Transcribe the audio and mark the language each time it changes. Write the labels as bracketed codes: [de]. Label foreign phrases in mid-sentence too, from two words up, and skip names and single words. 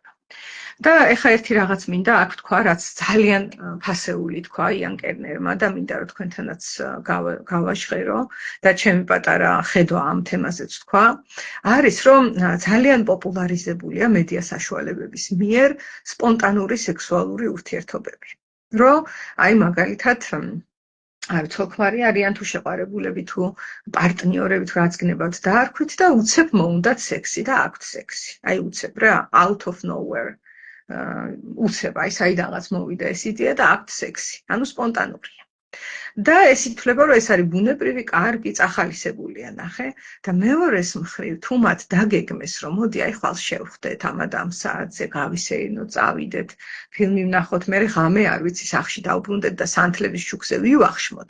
[ka] და ეხა ერთი რაღაც მინდა აქ თქვა, რაც ძალიან ფასეული თქვა იან კერნერმა და მინდა რომ თქვენთანაც გავაჟღერო და ჩემი პატარა ხედვა ამ თემაზეც თქვა, არის რომ ძალიან პოპულარიზებულია მედია საშუალებების მიერ სპონტანური სექსუალური ურთიერთობები. რომ აი მაგალითად არ თქარი არიან თუ შეყვარებულები თუ პარტნიორები თუ რაც გნებავთ დაარქვით და უცებ მოუნდათ სექსი და აქვთ სექსი. აი უცებ რა, [en] out of nowhere. [ka] უცებ აი საიდანაც მოვიდა ეს იდეა და აქვთ სექსი. ანუ სპონტანურია. და ეს ითვლება რომ ეს არის ბუნებრივი, კარგი, წახალისებულია, ნახე. და მეორეს მხრივ თუ მათ დაგეგმეს რომ მოდი აი ხვალ შევხვდეთ ამ საათზე გავისეირნო, წავიდეთ, ფილმი ვნახოთ, მე ღამე არ ვიცი სახლში დავბრუნდეთ და სანთლების შუქზე ვივახშმოთ.